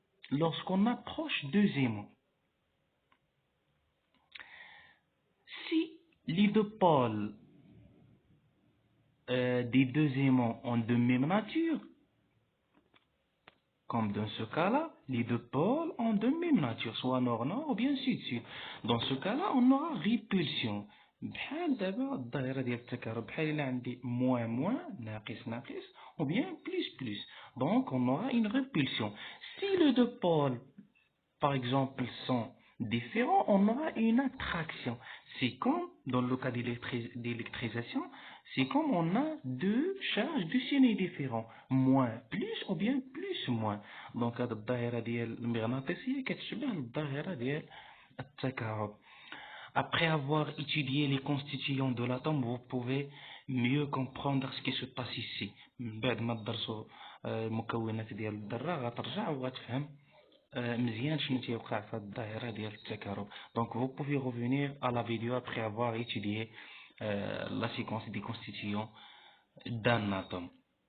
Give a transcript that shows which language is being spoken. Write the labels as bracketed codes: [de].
[fr] Lorsqu'on approche deux aimants, si les deux pôles des deux aimants ont de même nature, comme dans ce cas-là, les deux pôles ont de même nature, soit nord-nord ou bien sud-sud. Dans ce cas-là, on aura répulsion. [ar] بحال دابا الظاهرة ديال التكهرب بحال إلا عندي [fr] moins moins [ar] ناقص ناقص [fr] ou bien plus plus. Donc on aura une répulsion. Si les deux pôles par exemple, sont différents, on aura une attraction. C'est comme, dans le cas d'électrisation, c'est comme on a deux charges de signes différents. Moins plus ou bien plus moins. [ar] Donc, هذه الظاهرة ديال المغناطيسية كتشبه الظاهرة ديال التكهرب. [fr] Après avoir étudié les constituants de l'atome, vous pouvez mieux comprendre ce qui se passe ici. [ar] بعد ما تدرسوا المكونات ديال الذرة غترجع وغتفهم مزيان شنو تيوقع في الظاهرة ديال التكهرب. [fr] Donc vous pouvez revenir à la vidéo après avoir étudié la séquence des constituants d'un atome.